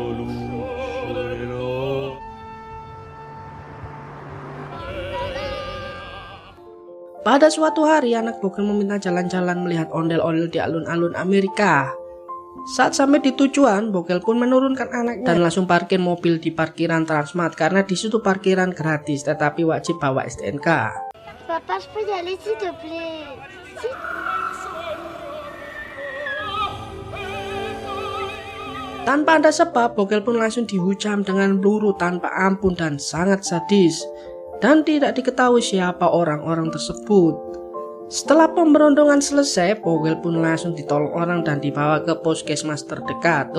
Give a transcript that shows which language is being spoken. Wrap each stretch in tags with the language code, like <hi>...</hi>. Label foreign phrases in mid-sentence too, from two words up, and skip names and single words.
<id>Pada suatu hari anak Bokel meminta jalan-jalan melihat ondel-ondel di alun-alun Amerika. Saat sampai di tujuan, Bokel pun menurunkan anaknya dan langsung parkir mobil di parkiran Transmart karena di situ parkiran gratis tetapi wajib bawa STNK.</id> <fr>Papa, je peux y aller s'il te plaît.</fr> <id>Tanpa ada sebab, Bokel pun langsung dihujam dengan peluru tanpa ampun dan sangat sadis. Dan tidak diketahui siapa orang-orang tersebut. Setelah pemberondongan selesai, Bokel pun langsung ditolong orang dan dibawa ke puskesmas terdekat.</id>